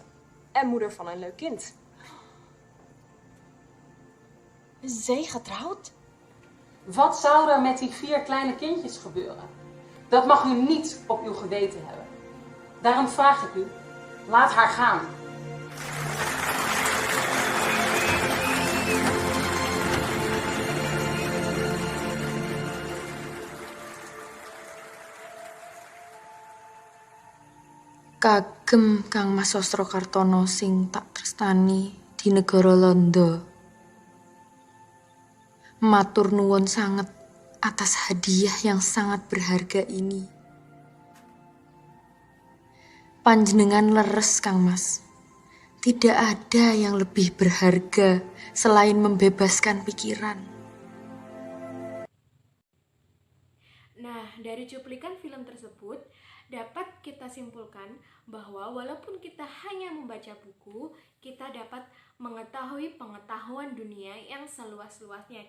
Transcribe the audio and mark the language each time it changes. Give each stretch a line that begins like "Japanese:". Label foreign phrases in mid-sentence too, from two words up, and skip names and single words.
Dutch: En moeder van een leuk kind. Is zij getrouwd? Wat zou er met die 4 kleine kindjes gebeuren? Dat mag u niet op uw geweten hebben. Daarom vraag ik u, laat haar gaan.
Javanese: Kagem Kang Mas Sostrokartono sing tak tresnani di negara Londo. Matur nuwun sanget
Indonesian: atas hadiah yang sangat berharga ini.
Javanese: Panjenengan leres, Kang Mas.
Indonesian: Tidak ada yang lebih berharga selain membebaskan pikiran. Nah, dari cuplikan film tersebut dapat kita simpulkan bahwa walaupun kita hanya membaca buku, kita dapat mengetahui pengetahuan dunia yang seluas-luasnya.